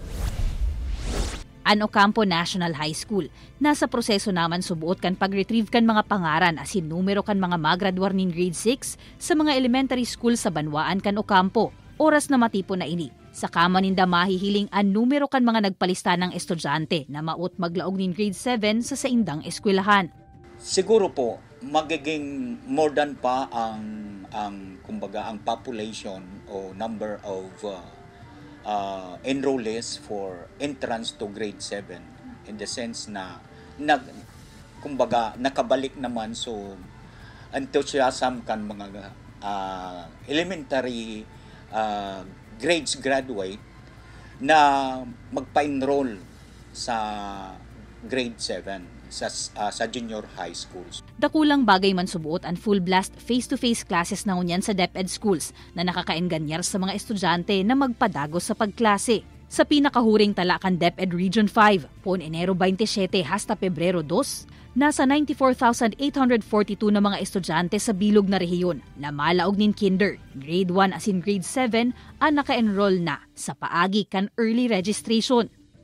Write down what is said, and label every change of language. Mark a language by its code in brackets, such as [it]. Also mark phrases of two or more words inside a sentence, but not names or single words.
[bik] An Ocampo National High School, nasa proseso naman subuot kan pag-retrieve kan mga pangaran asin numero kan mga magraduar nin grade 6 sa mga [en] elementary school [bik] sa Banwaan kan Ocampo. Oras na matipo na ini. Sa kama ninda mahihiling an numero kan mga nagpalista ng estudyante na maut maglaog nin grade 7 sa saindang eskwelahan. Siguro po magiging [en] more than [bik] pa ang kumbaga ang population [en] o number of enrollees for entrance to grade 7 in the sense [bik] na kumbaga nakabalik naman so [en] enthusiasm [bik] kan mga [en] elementary grades graduate [bik] na magpa-enroll sa [en] grade 7 sa junior high schools. [bik] Dakulang bagay man subuot ang [en] full blast [bik] face-to-face classes na ngunyan sa [en] DepEd schools [bik] na nakakaenganyar sa mga estudyante na magpadago sa pagklase. Sa pinakahuring talakan DepEd Region 5, poon Enero 27 hasta Pebrero 2, nasa 94,842 na mga estudyante sa bilog na rehiyon na malaog nin kinder, grade 1 asin grade 7 ang naka-enroll na sa paagi kan [en] early registration.